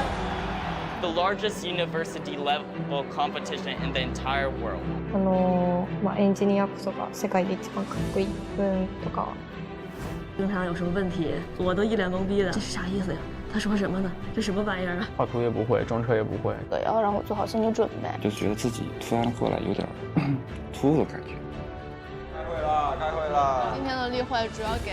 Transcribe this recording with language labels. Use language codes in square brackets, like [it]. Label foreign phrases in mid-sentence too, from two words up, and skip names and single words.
[en] The largest university level competition in the entire world. [ja] エンジニアこそが世界で一番かっこいいとか。 [zh] 经常有什么问题，我都一脸懵逼的，这是啥意思呀？他说什么呢？这什么玩意儿啊？画图也不会，装车也不会，也要让我做好心理准备。就觉得自己突然过来有点突兀的感觉。开会了。今天的例会主要给